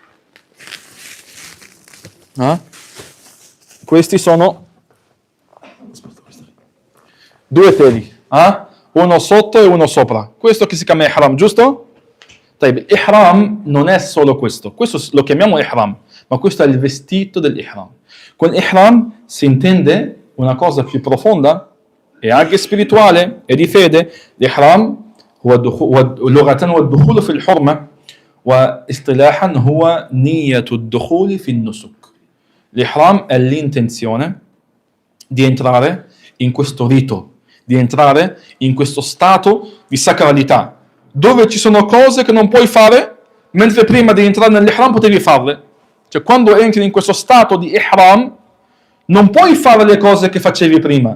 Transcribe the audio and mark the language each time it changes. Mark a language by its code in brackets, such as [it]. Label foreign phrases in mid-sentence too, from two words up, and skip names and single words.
[it] Questi sono due teli, uno sotto e uno sopra. Questo che si chiama ihram, giusto? Ihram non è solo questo lo chiamiamo ihram, ma questo è il vestito dell'ihram. Con ihram si intende una cosa più profonda e anche spirituale e di fede. [ar] L'ihram لغة هو الدخول في الحرمة واصطلاحا هو نية الدخول في النسك. [it] L'ihram è l'intenzione di entrare in questo rito, di entrare in questo stato di sacralità, dove ci sono cose che non puoi fare, mentre prima di entrare nell'ihram potevi farle. Cioè quando entri in questo stato di ihram, non puoi fare le cose che facevi prima.